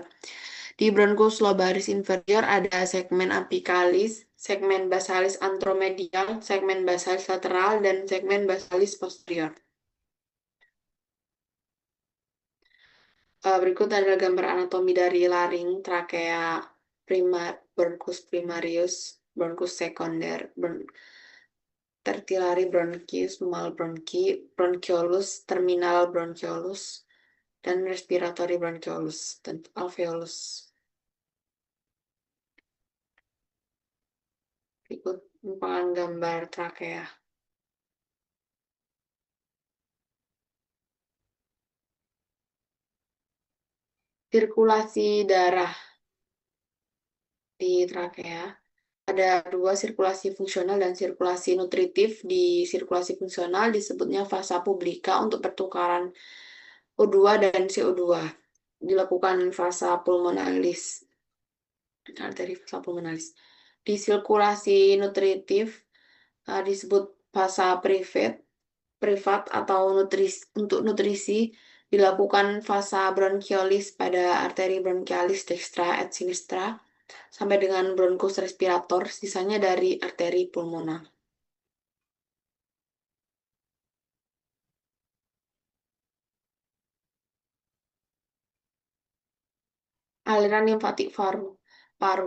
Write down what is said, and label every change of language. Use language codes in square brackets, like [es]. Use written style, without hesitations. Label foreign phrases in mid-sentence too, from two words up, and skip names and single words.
[id] Di bronchus lobaris inferior ada segmen apicalis, segmen basalis antromedial, segmen basalis lateral, dan segmen basalis posterior. Berikut adalah gambar anatomi dari laring, trakea, [la] bronchus primarius, [id] bronchus sekunder, [en] tertiary bronchi, small bronchi, [id] bronchiolus, [en] terminal bronchiolus, [id] dan [en] respiratory bronchiolus, [id] dan alveolus. Berikut merupakan gambar trakea. Sirkulasi darah di trakea. Ada 2, sirkulasi fungsional dan sirkulasi nutritif. Di sirkulasi fungsional disebutnya [la] vasa publica [id] untuk pertukaran O2 dan CO2. Dilakukan [la] vasa pulmonalis. [id] Arteri [la] vasa pulmonalis. [id] Di sirkulasi nutritif disebut vasa privat atau untuk nutrisi. Dilakukan [la] vasa bronchiolis [id] pada arteri [la] bronchialis dextra et sinistra [id] sampai dengan bronchus respirator, sisanya dari arteri pulmonar. Aliran limfatik paru.